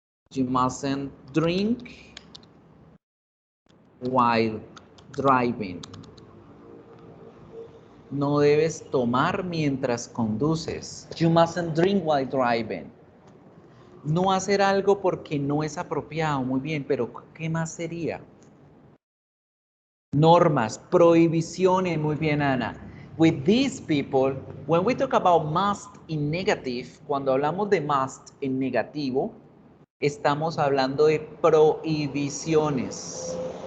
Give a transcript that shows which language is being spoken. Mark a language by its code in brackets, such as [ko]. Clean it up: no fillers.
[en] You mustn't drink while driving. [es] No debes tomar mientras conduces. [en] You mustn't drink while driving. [es] No hacer algo porque no es apropiado. Muy bien, pero ¿qué más sería? Normas, prohibiciones. Muy bien, Ana. [en] With these people, when we talk about must in negative, [es] cuando hablamos de must en negativo, estamos hablando de prohibiciones.